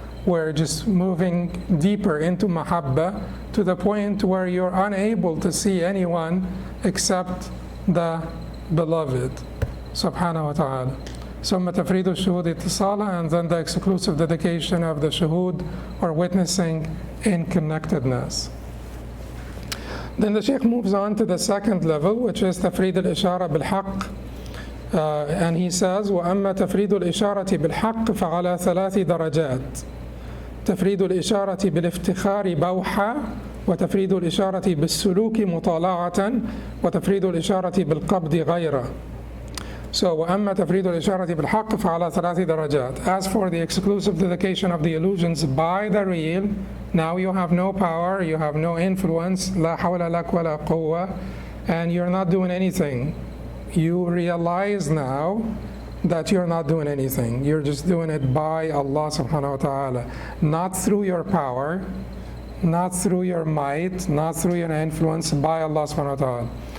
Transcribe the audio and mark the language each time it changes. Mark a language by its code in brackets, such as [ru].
[en] We're just moving deeper into mahabba to the point where you're unable to see anyone except the beloved, subhanahu wa ta'ala. [ar] ثم تفريد الشهود اتصالا, [en] and then the exclusive dedication of the shahood or witnessing in connectedness. Then the Shaykh moves on to the second level, which is [ar] تفريد الإشارة بالحق. [en] And he says, [ar] وأما تفريد الإشارة بالحق فعلى 3 درجات. تفريد الإشارة بالافتخار بوحة، وتفريد الإشارة بالسلوك مطالعة، وتفريد الإشارة بالقبض غيره. So وأما تفريد الإشارة بالحق فعلى 3 درجات. [en] As for the exclusive dedication of the illusions by the real, now you have no power, you have no influence, [ar] لا حول لك ولا قوة, [en] and you're not doing anything. You realize now that you're not doing anything. You're just doing it by Allah subhanahu wa ta'ala. Not through your power, not through your might, not through your influence, by Allah subhanahu wa ta'ala.